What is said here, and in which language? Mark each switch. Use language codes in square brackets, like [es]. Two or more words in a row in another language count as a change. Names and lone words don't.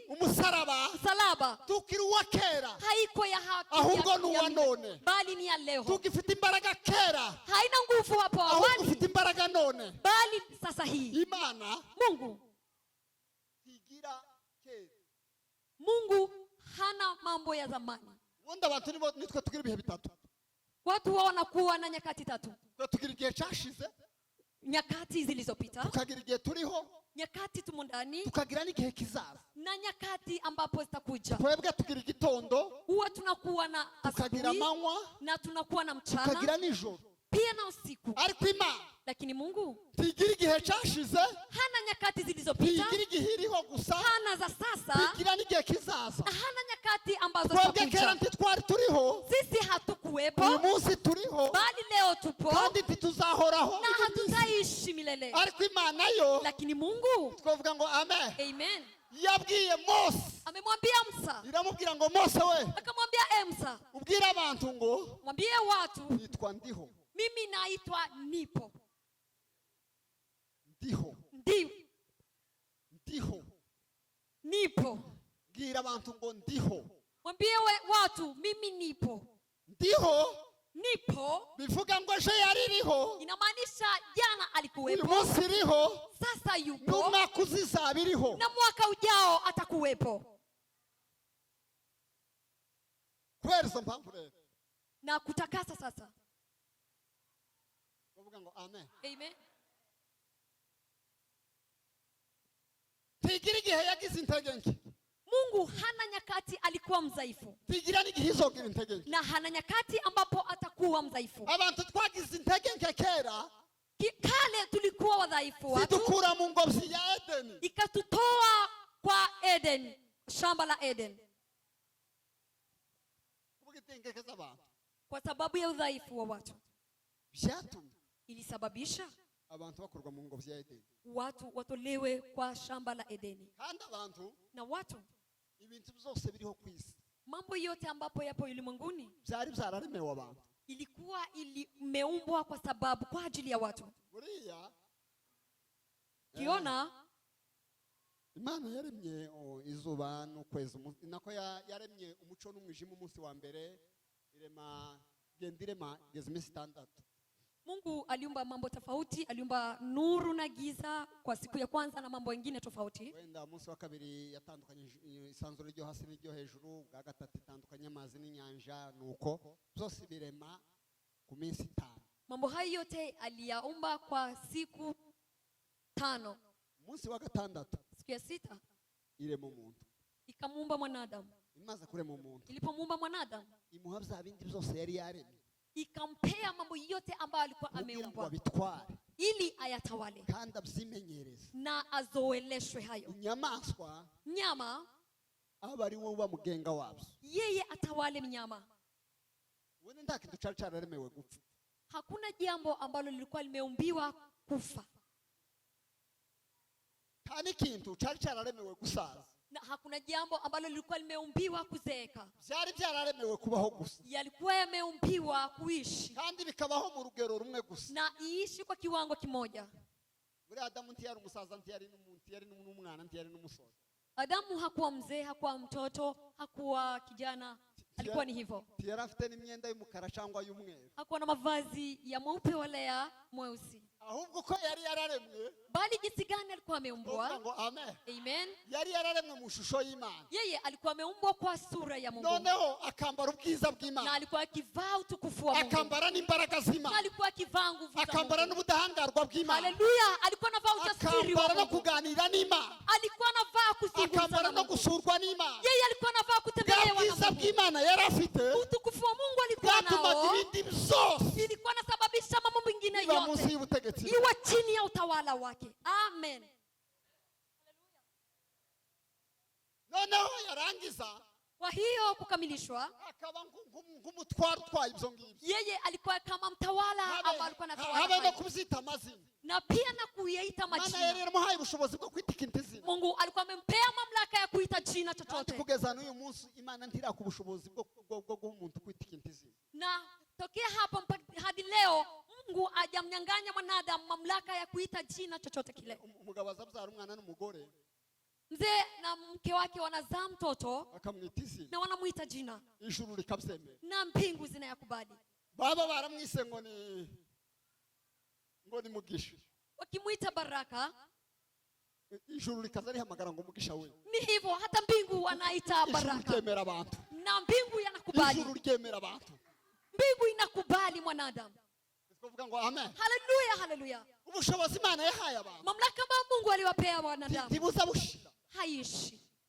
[rw] umusaraba. [sw] Msalaba. [rw] Tukiruwa kera. [sw] Haiko ya haki. [rw] Ahubwo nuwa none. [sw] Bali ni ya leo. [rw] Tukifite imbaraga kera. [sw] Haina nguvu hapo awali. [rw] Ahubwo ufite imbaraga none. [sw] Bali sasa hii. [rw] Imana. [sw] Mungu. [rw] Tigira kera. [sw] Mungu hana mambo ya zamani. [rw] Wanda abantu nitwe tugira ibihe bitatu. [sw] Watu wanakuwa na nyakati tatu. [rw] Tugira igihe cyashize. [sw] Nyakati zilizopita. [rw] Tukagira igihe turiho. [sw] Nyakati tumo ndani. [rw] Tukagira n'igihe kizaza. [sw] Na nyakati ambapo zitakuja. [rw] Twebwe tugira igitondo. [sw] Huwa tunakuwa na [rw] tukagira manywa. [sw] Na tunakuwa na mchana. [rw] Tukagira nijoro. [sw] Pia na usiku. [rw] Ariko Imana. [sw] Lakini Mungu [rw] tigira igihe cyashize. [sw] Hana nyakati zilizopita. [rw] Tigira igihe iriho gusa. [sw] Hana za sasa. [rw] Tigira n'igihe kizaza. [sw] Hana nyakati ambazo [rw] twebwe kera ntitwari turiho. [sw] Sisi hatukuwepo. [rw] Uyu munsi turiho. [sw] Bali leo tupo. [rw] Kandi ntituzahoraho. [sw] Na hatutaishi milele. [rw] Ariko Imana yo. [sw] Lakini Mungu. [rw] Twavuga ngo amen. [sw] Amen. [rw] Yabwiye Mose. [sw] Amemwambia Musa. [rw] Iramubwira ngo Mose we. [sw] Akamwambia Musa. [rw] Ubwira abantu ngo. [sw] Mwambie watu. [rw] Nitwa ndiho. [sw] Mimi naitwa nipo. [rw] Ndiho. Ndiho. [sw] Nipo. [rw] Bwira abantu ngo ndiho. [sw] Mwambie watu mimi nipo. [rw] Ndiho. [sw] Nipo. [rw] Bivuga ngo je yaririho. [sw] Inamaanisha jana alikuwepo. [rw] Uyu munsi iriho. [sw] Sasa yupo. [rw] N'umwaka uzizaba iriho. [sw] Na mwaka ujao atakuwepo. [rw] Kubera izo mpamvu rero. [sw] Na kutakasa sasa. [rw] Bavuga ngo amen. [sw] Amen. [rw] Tigira igihe yagize intege nke. [sw] Mungu hana nyakati alikuwa mdhaifu. [rw] Tigira n'igihe izogira intege nke. [sw] Na hana nyakati ambapo atakuwa mdhaifu. [rw] Abantu twagize intege nke kera. [sw] Kale tulikuwa wadhaifu watu. [rw] Sidukura mu ngobyi ya Edeni. [sw] Ikatutoa kwa Eden, shamba la Eden. Kwa sababu ya udhaifu wa watu. Ilisababisha [rw] abantu bakurwa mu ngobyi ya Edeni. [sw] Watu watolewe kwa shamba la Edeni. [rw] Kandi abantu [sw] na watu [rw] ibintu byose biriho kwisi. [sw] Mambo yote ambapo yapo ulimwenguni [rw] byari byararemewe abantu. [sw] Ilikuwa imeumbwa kwa sababu kwa ajili ya watu. [rw] Buriya [sw] kiona [rw] Imana yaremye izuba n'ukwezi nako yaremye umuco n'umwijima umunsi wa mbere irema gendirema gezime standard. [sw] Mungu aliumba mambo tofauti, aliumba nuru na giza kwa siku ya kwanza na mambo mengine tofauti. [rw] Wenda umunsi wa kabiri yatandukanye isanzuro ryo hasi n'iryo hejuru, bwa gatatu itandukanye amazi n'inyanja nuko byose birema ku minsi 5. [sw] Mambo hayo yote aliyaumba kwa siku 5. [rw] Umunsi wa gatandatu [sw] siku ya 6 [rw] irema umuntu. [sw] Ikamuumba mwanadamu. [rw] Imaze kurema umuntu. [sw] Ilipomuumba mwanadamu [rw] imuha bya bindi byose yari yaremye. [sw] Ikampea mambo yote ambayo alikuwa ameumbwa ili ayatawale [rw] kandi abyimenyereze [sw] na azoeleshwe hayo. [rw] Inyamaswa [sw] nyama [rw] abari wo bamugenga wabyo, [sw] yeye atawale mnyama. [rw] Wewe ndaki ducararemewe gupfa. [sw] Hakuna jambo ambalo lilikuwa limeumbiwa kufa. [rw] nta n'ikintu cyari cyararemewe gusaza, [sw] na hakuna jambo ambalo lilikuwa limeumbiwa kuzeeka. [rw] byari byararemewe kubaho gusa, [sw] Yalikuwa yameumbiwa kuishi [rw] kandi bikabaho mu rugero rumwe gusa. [sw] na iishi kwa kiwango kimoja. [rw] Muri Adamu ntiyari umusaza, ntiyari n'umwana, ntiyari n'umusore. [sw] Adamu hakuwa mzee, hakuwa mtoto, hakuwa kijana, alikuwa ni hivyo. [rw] Ntiyari afite n'imyenda y'umukara cyangwa y'umweru, [sw] Hakuwa na mavazi ya mweupe wala ya mweusi, [rw] ahubwo ko yari yararemwe, [sw] bali jinsi gani alikuwa ameumbwa. [rw] ngo amen, [sw] Amen. [rw] yari yararemwe mu shusho y'Imana, [sw] Yeye alikuwa ameumbwa kwa sura ya Mungu, [rw] noneho akambara ubwiza [sw] na [rw] bw'Imana, [sw] alikuwa akivaa utukufu wa Mungu, [rw] akambara n'imbaraga [sw] na [rw] z'Imana, [sw] alikuwa akivaa nguvu za [rw] akambara [sw] Mungu. [rw] n'ubudahangarwa bw'Imana, [sw] Haleluya! Alikuwa anavaa ujasiri wa [rw] akambara no [sw] Mungu, [rw] kuganira n'Imana, [sw] alikuwa anavaa kuzungumza [rw] akambara [sw] na [rw] no [sw] Mungu. [rw] gusurwa n'Imana. [sw] Yeye alikuwa anavaa [rw] Bwa [sw] kutembelewa na [rw] bwiza [sw] Mungu. [rw] bw'Imana yari afite [sw] Utukufu wa Mungu alikuwa [rw] bwatumaga [sw] nao, [rw] ibindi byose [sw] ilikuwa nasababisha mambo mengine [rw] biba munsi [sw] yote [rw] y'ubutegetsi bwe. [sw] iwe chini ya utawala wake. Amen. [rw] Noneho yarangiza [sw] Kwa hiyo kukamilishwa, [rw] akaba nk'umutwaro utwaye ibyo ngibyo, [sw] yeye alikuwa kama mtawala ambaye alikuwa [rw] habe [sw] anatawala [rw] no [sw] hayo, [rw] kubyita amazina. [sw] na pia na kuyaita [rw] Imana yari [sw] majina. [rw] yaramuhaye ubushobozi bwo kwita ikintu izina, [sw] Mungu alikuwa amempea mamlaka ya kuita jina [rw] kandi [sw] chochote, [rw] kugeza n'uyu munsi Imana ntiraka ubushobozi bwo guha umuntu kwita ikintu izina. [sw] na tokea hapo mpaka hadi leo Mungu hajamnyang'anya mwanadamu mamlaka ya kuita jina chochote kile. [rw] Umugabo azabyara umwana n'umugore, [sw] Mzee na mke wake wanazaa mtoto [rw] akamwita izina, [sw] na wanamuita jina, [rw] ijuru rikabyemera. [sw] na mbingu zinayakubali. [rw] Baba baramwise ngo ni Mugisha, [sw] Wakimuita baraka, [rw] ijuru rikaza rihamagara ngo Mugisha we. [sw] ni hivyo hata mbingu wanaita [rw] Ijuru [sw] baraka, [rw] ryemera abantu, [sw] na mbingu yanakubali. [rw] ijuru ryemera abantu. [sw] Mbingu inakubali mwanadamu. [rw] Twavuga ngo amen. [sw] Haleluya, haleluya. [rw] Ubushobozi Imana yahaye abantu [sw] Mamlaka ambayo Mungu aliwapea wanadamu [rw] ntibuza bushira. [sw] haishi.